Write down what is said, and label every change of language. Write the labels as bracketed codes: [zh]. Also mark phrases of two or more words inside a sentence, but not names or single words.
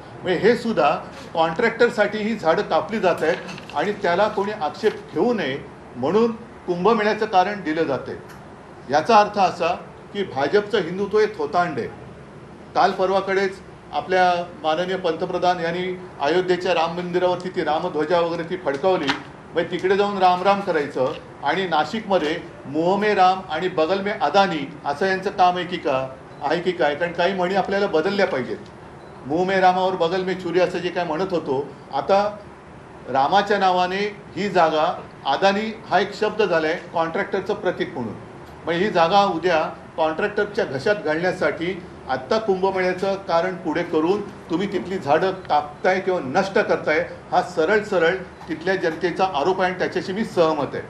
[mr] म्हणजे हे सुद्धा कॉन्ट्रॅक्टरसाठी ही झाडं कापली जात आहेत आणि त्याला कोणी आक्षेप घेऊ नये म्हणून कुंभमेळ्याचं कारण दिलं जाते। याचा अर्थ असा की भाजपचं हिंदुत्व हे थोतांड आहे। काल परवाकडेच आपल्या माननीय पंतप्रधान यांनी अयोध्येच्या राम मंदिरावरती ती रामध्वजा वगैरे ती फडकावली, म्हणजे तिकडे जाऊन राम राम करायचं आणि नाशिकमध्ये [hi] मुंह में राम [mr] आणि [hi] बगल में अदानी [mr] असं यांचं काम आहे की काय? कारण काही म्हणी आपल्याला बदलल्या पाहिजेत। [hi] मुंह में राम और बगल में छुरी [mr] असं जे काय म्हणत होतो, आता रामाच्या नावाने ही जागा अदानी हा एक शब्द झाला आहे कॉन्ट्रॅक्टरचं प्रतीक म्हणून। म्हणजे ही जागा उद्या कॉन्ट्रॅक्टरच्या घशात घालण्यासाठी आत्ता कुंभमेळ्याचं कारण पुढे करून तुम्ही तिथली झाडं कापताय किंवा नष्ट करताय, हा सरळ तिथल्या जनतेचा आरोप आहे आणि त्याच्याशी मी सहमत आहे।